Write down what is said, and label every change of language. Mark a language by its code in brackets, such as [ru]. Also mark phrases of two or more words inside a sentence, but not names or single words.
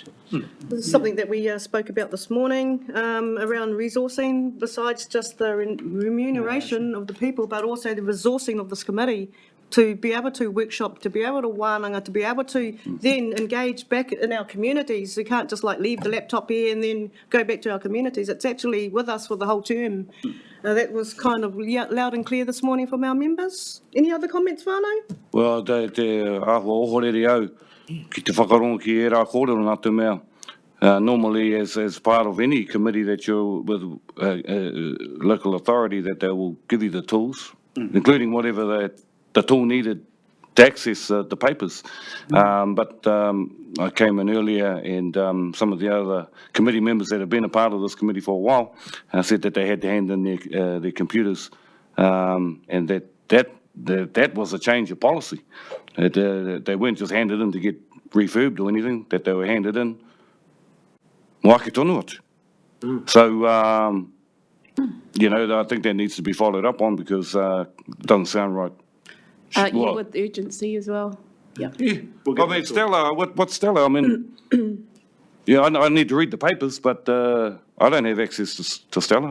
[en] This is something that we spoke about this morning around resourcing, besides just the remuneration of the people, but also the resourcing of this committee to be able to workshop, to be able to wānanga, to be able to then engage back in our communities. We can't just leave the laptop here and then go back to our communities. It's actually with us for the whole term. That was kind of loud and clear this morning from our members. Any other comments, whānau? [mi] Well, te ahua ohorere au, ki te whakarongo ki e rā kōrero nā te mea. [en] Normally, as part of any committee that you're with local authority, that they will give you the tools, including whatever the tool needed to access the papers. But I came in earlier and some of the other committee members that have been a part of this committee for a while said that they had to hand in their computers, and that was a change of policy. They weren't just handed in to get refurbed or anything, that they were handed in [mi] wake tonu atu. [en] So, I think that needs to be followed up on, because it doesn't sound right. With urgency as well. Yeah. I mean, Stella, what's Stella? I mean, I need to read the papers, but I don't have access to Stella.